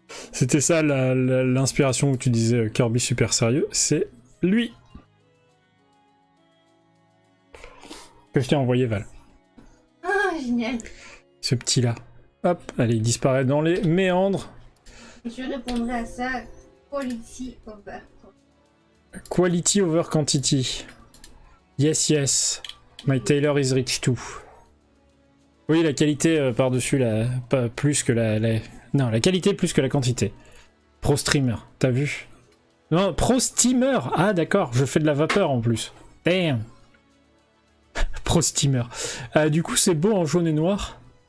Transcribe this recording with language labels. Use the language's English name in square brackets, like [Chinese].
[French] C'était ça l'inspiration où tu disais Kirby super sérieux, c'est lui que je t'ai envoyé Val. Ah génial. Ce petit là. Hop, allez, il disparaît dans les méandres. Je répondrai à ça, [English] quality over. Quality over quantity. Yes. My tailor is rich too. [French] Oui, la qualité par-dessus, pas plus que Non, la qualité plus que la quantité. Pro streamer, t'as vu? Non, pro steamer. Ah d'accord, je fais de la vapeur en plus. Damn. Pro steamer. Du coup, c'est beau en jaune et noir.